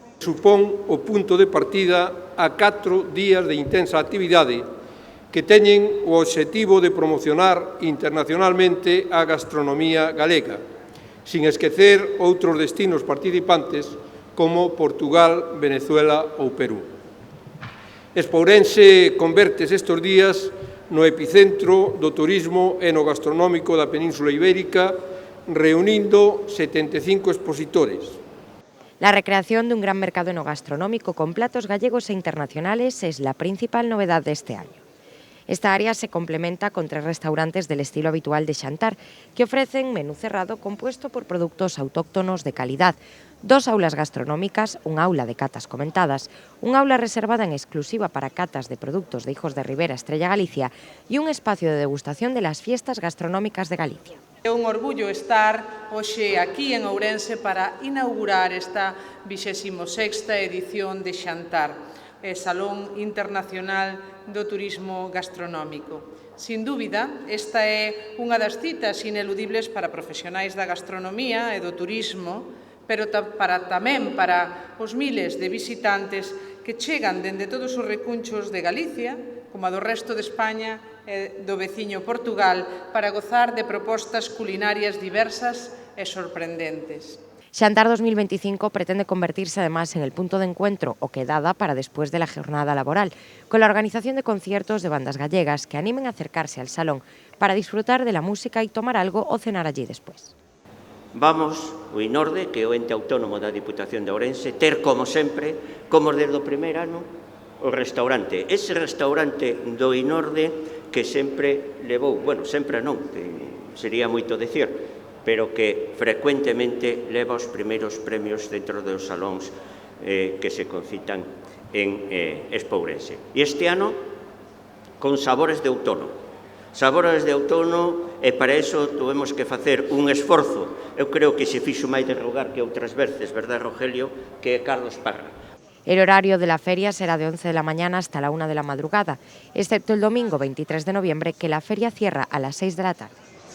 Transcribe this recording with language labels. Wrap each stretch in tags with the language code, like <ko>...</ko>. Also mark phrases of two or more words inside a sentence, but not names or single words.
<gl>Supón o punto de partida a 4 días de intensa actividade que teñen o obxectivo de promocionar internacionalmente a gastronomía galega, sin esquecer outros destinos participantes como Portugal, Venezuela ou Perú. Expourense convértese estes días no epicentro do turismo enogastronómico da Península Ibérica, reunindo 75 expositores.</gl> <es>La recreación de un gran mercado enogastronómico con platos gallegos e internacionales es la principal novedad de este año. Esta área se complementa con 3 restaurantes del estilo habitual de Xantar, que ofrecen menú cerrado compuesto por productos autóctonos de calidad, 2 aulas gastronómicas, un aula de catas comentadas, un aula reservada en exclusiva para catas de productos de Hijos de Ribera Estrella Galicia y un espacio de degustación de las fiestas gastronómicas de Galicia.</es> <gl>É un orgullo estar hoxe aquí en Ourense para inaugurar esta 26ª edición de Xantar, Salón Internacional do Turismo Gastronómico. Sin dúbida, esta é unha das citas ineludibles para profesionais da gastronomía e do turismo, pero tamén para os miles de visitantes que chegan dende todos os recunchos de Galicia, como a do resto de España e do veciño Portugal, para gozar de propostas culinarias diversas e sorprendentes.</gl> <es>Xantar 2025 pretende convertirse además en el punto de encuentro o quedada para después de la jornada laboral, con la organización de conciertos de bandas gallegas que animen a acercarse al salón para disfrutar de la música y tomar algo o cenar allí después.</es> <gl>Vamos, o INORDE, que é o ente autónomo da Diputación de Ourense, ter, como sempre, como desde o primeiro ano, o restaurante. Ese restaurante do INORDE que sempre levou, bueno, sempre non, que sería moito dicir, pero que frecuentemente leva os primeiros premios dentro dos salóns que se concitan en Expo Ourense. E este ano, con sabores de outono. Sabores de outono, e para iso tuvemos que facer un esforzo. Eu creo que se fixo máis de rogar que outras veces, verdad, Rogelio, que é Carlos Parra.</gl> <es>El horario de la feria será de 11 de la mañana hasta la 1 de la madrugada, excepto el domingo 23 de noviembre, que la feria cierra a las 6 de la tarde.</es>